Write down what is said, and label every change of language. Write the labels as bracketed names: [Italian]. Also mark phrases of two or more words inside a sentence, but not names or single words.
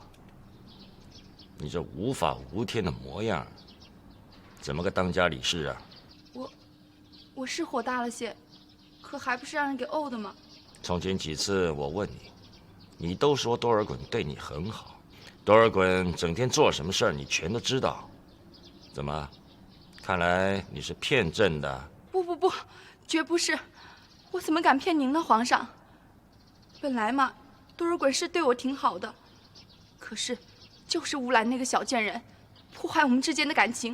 [Chinese] 你這無法無天的模樣，怎麼個當家理事啊？我是火大了些，可還不是讓人給毆的嗎？從前幾次我問你，你都說多爾袞對你很好，多爾袞整天做什麼事兒你全都知道，怎麼？看來你是騙朕的。不，絕不是，我怎麼敢騙您呢，皇上？本來嘛，多爾袞是對我挺好的，可是就是烏蘭那個小賤人，破壞我們之間的感情。